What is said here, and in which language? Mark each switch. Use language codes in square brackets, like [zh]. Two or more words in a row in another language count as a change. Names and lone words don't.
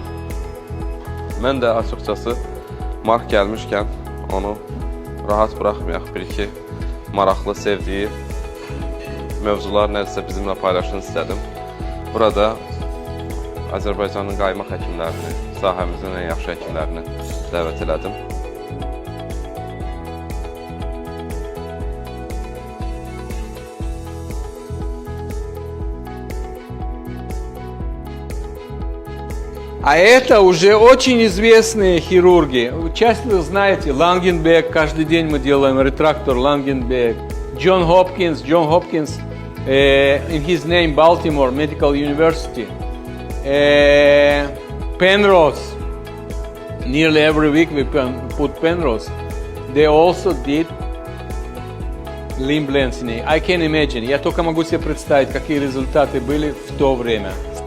[az] Mən də açıqcası Mark gəlmişkən onu rahat buraxmayaq. Bir-iki maraqlı, sevdiyi mövzular nədirsə bizimlə paylaşın istədim. Burada Azərbaycanın qaymaq həkimlərini, sahəmizin ən yaxşı həkimlərini dəvət elədim. [ru] А это уже очень известные хирурги. Часто вы знаете, Лангенбек, каждый день мы делаем ретрактор Лангенбек. [en] John Hopkins, in his name Baltimore Medical University. Penrose, nearly every week we put Penrose. They also did limb lengthening. I can imagine, [ru] я только могу себе представить, какие результаты были в то время.